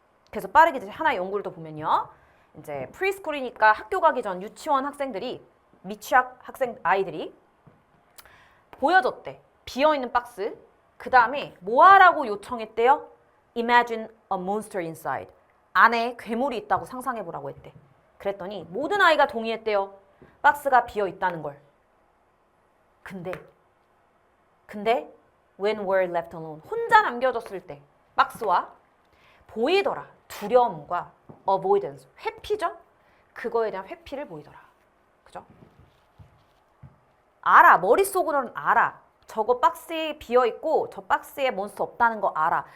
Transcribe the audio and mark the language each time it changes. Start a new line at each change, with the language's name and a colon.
Korean: 그래서 빠르게 이제 하나의 연구를 또 보면요. 이제 프리스쿨이니까 학교 가기 전 유치원 학생들이 미취학 학생 아이들이 보여줬대. 비어있는 박스. 그 다음에 뭐하라고 요청했대요?
English: Imagine a monster inside.
Korean: 안에 괴물이 있다고 상상해보라고 했대. 그랬더니 모든 아이가 동의했대요. 박스가 비어있다는 걸. 근데
English: when we're left alone.
Korean: 혼자 남겨졌을 때 박스와 보이더라. 두려움과 avoidance. 회피죠? 그거에 대한 회피를 보이더라. 그죠? 알아. 머릿속으로는 알아. 저거 박스에 비어있고 저 박스에 몬스터 없다는 거 알아.